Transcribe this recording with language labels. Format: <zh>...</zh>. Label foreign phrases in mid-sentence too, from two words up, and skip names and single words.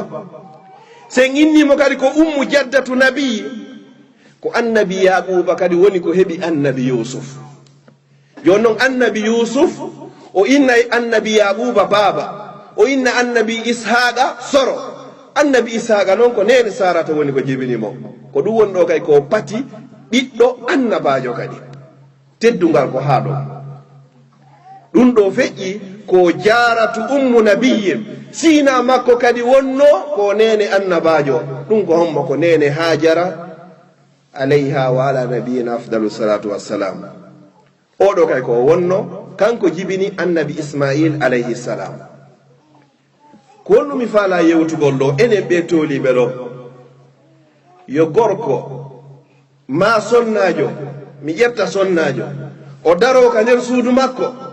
<ff>sen innimo kadi ko</ff> <ar>أم جدة النبي</ar> <ff>ko annabi yaquba kadi woni ko heɓi annabi yusuf joni noon annabi yusuf o inna annabi yaquba baaba o inna annabi ishaqa soro annabi ishaqa noon ko nene sarata woni ko jibinimo ko ɗum woni ɗo kay ko pati ɓiɗɗo annabajo kadi teddungal ko haa ɗo ɗum ɗo feƴƴi ko jaratu ummu nabiyin sina makko kadi wonno ko nene annabajo ɗum ko hommo ko nene hajara</ff> <ar>عليها وعلى نبينا أفضل الصلاة والسلام</ar> <ff>oɗo kay ko wonno kanko jibini annabi ismail</ff> <ar>عليه السلام</ar> <ff>ko wonnumi faala yewtugol ɗo enen ɓe toliɓe ɗo yo gorko ma sonnajo mi ƴetta sonnajo o daro ka nder suudu makko</ff>